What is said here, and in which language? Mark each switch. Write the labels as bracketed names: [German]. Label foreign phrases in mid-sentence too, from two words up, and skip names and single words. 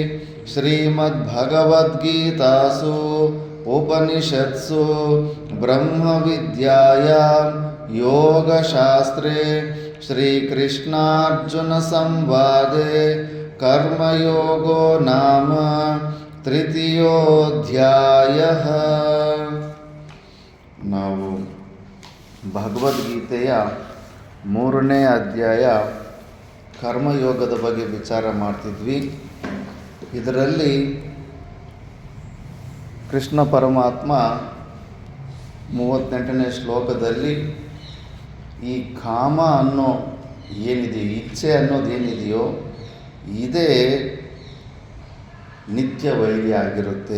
[Sanskrit] श्रीमद्भगवद्गीतासु उपनिषत्सु ब्रह्मविद्यायां योगशास्त्रे श्रीकृष्णार्जुनसंवादे कर्मयोगो नाम तृतीयोऽध्यायः। [Kannada] ನಾವು ಭಗವದ್ಗೀತೆಯ 3ನೇ ಅಧ್ಯಾಯ ಕರ್ಮಯೋಗದ ಬಗ್ಗೆ ವಿಚಾರ ಮಾಡ್ತಿದ್ವಿ. ಇದರಲ್ಲಿ ಕೃಷ್ಣ ಪರಮಾತ್ಮ 38ನೇ ಶ್ಲೋಕದಲ್ಲಿ ಈ ಕಾಮ ಅನ್ನೋ ಏನಿದೆಯೋ, ಇಚ್ಛೆ ಅನ್ನೋದೇನಿದೆಯೋ ಇದೇ ನಿತ್ಯ ವೈರಿ ಆಗಿರುತ್ತೆ.